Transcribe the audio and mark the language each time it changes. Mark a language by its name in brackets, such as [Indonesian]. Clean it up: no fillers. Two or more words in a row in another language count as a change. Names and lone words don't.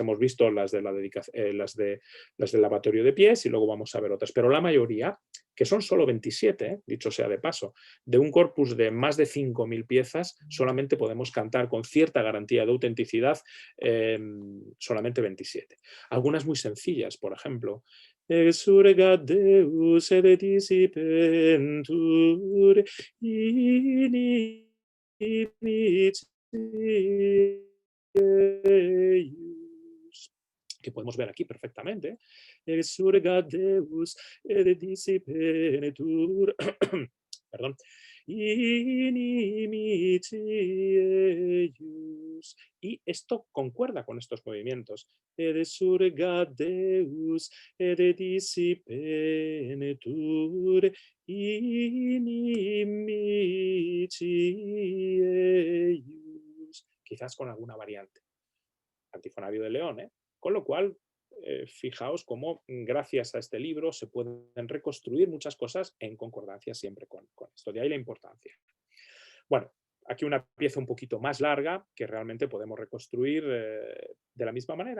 [Spanish] Hemos visto las del lavatorio de pies y luego vamos a ver otras. Pero la mayoría, que son solo 27, dicho sea de paso, de un corpus de más de 5.000 piezas, solamente podemos cantar con cierta garantía de autenticidad solamente 27. Algunas muy sencillas, por ejemplo, [Latin] exurgat Deus et dissipentur inimicis, [Spanish] que podemos ver aquí perfectamente. [Latin] Exurgat Deus et dissipentur perdón, inimicis. [Spanish] Y esto concuerda con estos movimientos. [Latin] Ed surgat Deus et dissipentur inimicis. [Spanish] Quizás con alguna variante. Antifonario de León, Con lo cual, fijaos cómo gracias a este libro se pueden reconstruir muchas cosas en concordancia siempre con esto. De ahí la importancia. Bueno, aquí una pieza un poquito más larga que realmente podemos reconstruir de la misma manera.